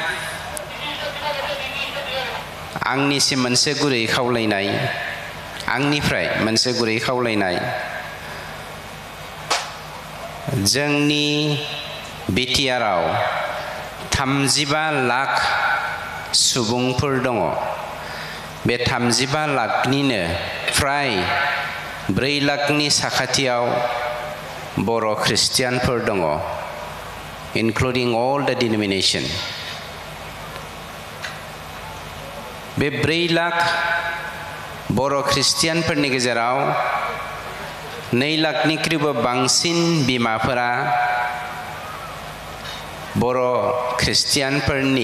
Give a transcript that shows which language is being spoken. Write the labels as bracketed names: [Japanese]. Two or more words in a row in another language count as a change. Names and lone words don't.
[Bodo] आंनिसिम मोनसे गुरै खावलायनाय आंनिफ्राय मोनसे गुरै खावलायनाय जोंनि बिटिआरआव 35 लाख सुबुंफोर दङ बे 35 लाखनिनो फ्राय 4 लाखनि साखाथियाव बर' ख्रिस्टियानफोर दङ [English] including all the denomination [Bodo] बे 4 लाख बर' ख्रिस्टियानफोरनि गेजेराव 2 लाखनिख्रुइबो बांसिन बिमाफोरा बर' ख्रिस्टियानफोरनि